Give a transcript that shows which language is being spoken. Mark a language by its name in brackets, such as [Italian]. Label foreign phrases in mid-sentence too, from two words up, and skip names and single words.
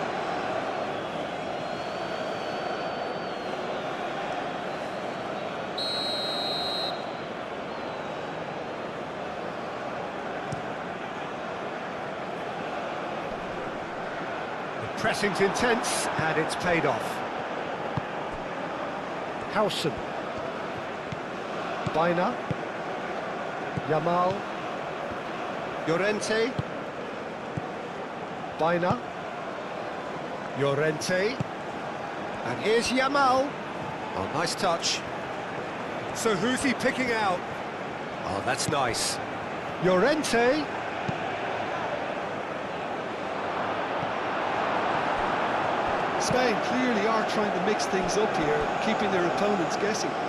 [English] The pressing's intense, and it's paid off. Howson. Baina. Yamal. Llorente. Baina. Llorente. And here's Yamal. Oh, nice touch. So who's he picking out? Oh, that's nice. Llorente. Spain clearly are trying to mix things up here, keeping their opponents guessing.